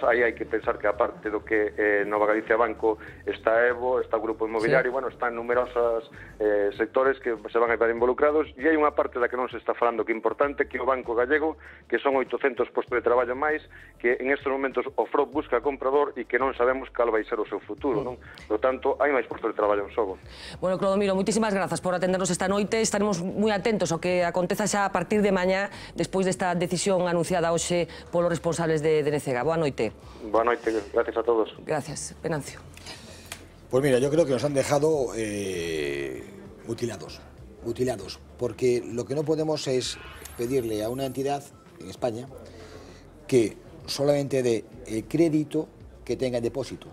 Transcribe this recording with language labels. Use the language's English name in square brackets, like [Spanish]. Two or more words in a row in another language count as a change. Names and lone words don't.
[Galician] Aí hai que pensar que, aparte do que Nova Galicia Banco, está Evo, está o Grupo Inmobiliario, bueno, están numerosos sectores que se van a ver involucrados, e hai unha parte da que non se está falando que é importante, que é o Banco Gallego, que son 800 postos de traballo máis, que en estes momentos o FROB busca comprador e que non sabemos cal vai ser o seu futuro, non? Por tanto, hai máis postos de traballo en xogo. Bueno, Clodomiro, moitísimas grazas por atendernos esta noite. Estaremos moi atentos ao que aconteza xa a partir de mañá, despois desta decisión anunciada hoxe polos responsables de NCG. Boa noite. Boa noite, [Spanish] gracias a todos. Gracias. Venancio. Pues mira, yo creo que nos han dejado mutilados, porque lo que no podemos es pedirle a una entidad en España que solamente dé el crédito que tenga en depósitos.